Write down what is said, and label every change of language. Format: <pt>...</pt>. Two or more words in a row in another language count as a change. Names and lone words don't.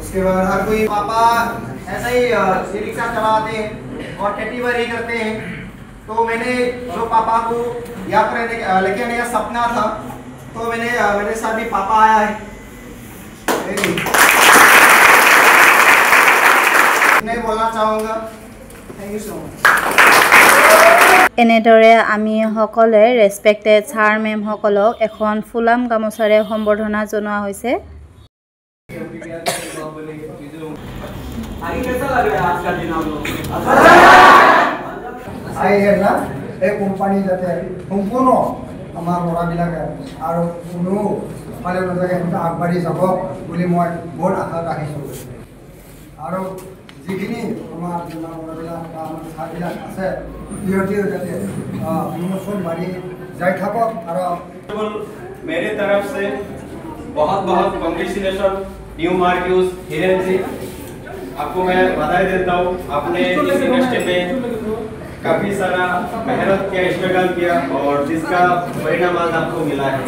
<hi>उसके बाद हर कोई पापा ऐसा ही रिक्शा चलाते हैं और खेती बाड़ी करते हैं, तो मैंने जो पापा को यहाँ पर लेके आने का सपना था, तो मैंने मेरे साथ भी पापा आया है। मैं बोलना चाहूँगा,</hi> <en>thank you so much.</en> <as>এনেদৰে আমি সকলোৱে</as> <en>respected sir</en> <as>মেমসকলক এখন ফুলাম গামোচাৰে সম্বৰ্ধনা জনোৱা হৈছে। এই কোম্পানী যাতে সম্পূৰ্ণ আমাৰ ল'ৰাবিলাকে আৰু কোনো ফালে নাথাকে এনেকৈ আগবাঢ়ি যাব বুলি মই বহুত আশা ৰাখিছোঁ। আৰু যিখিনি আমাৰ ল'ৰাবিলাক বা আমাৰ ছাৰবিলাক আছে সিহঁতেও যাতে প্ৰমোশ্যন বাঢ়ি যাই থাকক। আৰু</as> <hi>मेरे तरफ से बहुत बहुत कांग्रेचुलेशन न्यू मार्क्यूस हिरेन जी, आपको मैं बधाई देता हूँ। आपने इस इंडस्ट्री में काफ़ी सारा मेहनत किया, स्ट्रगल किया और जिसका परिणाम आज आपको मिला है।</hi>